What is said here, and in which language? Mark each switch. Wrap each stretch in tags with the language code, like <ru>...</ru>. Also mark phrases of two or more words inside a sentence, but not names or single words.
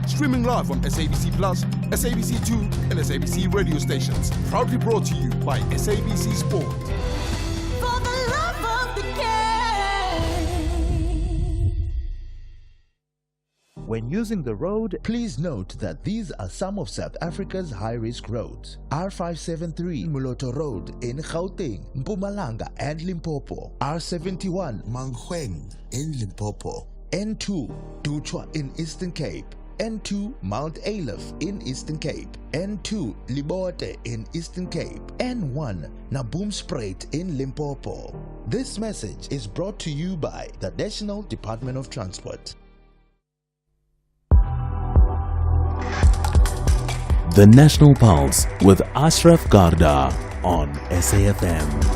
<en>Streaming live on SABC Plus, SABC 2 and SABC radio stations. Proudly brought to you by SABC Sport. For the love of the game. When using the road, please note that these are some of South Africa's high-risk roads. R573 Moloto Road in Gauteng, Mpumalanga and Limpopo. R71 Mankweng in Limpopo. N2 Duchwa in Eastern Cape. N2 Mount Aleph in Eastern Cape. N2 Libote in Eastern Cape. N1 Naboomspruit in Limpopo. This message is brought to you by the National Department of Transport. The National Pulse with Ashraf Garda on SAFM.</en>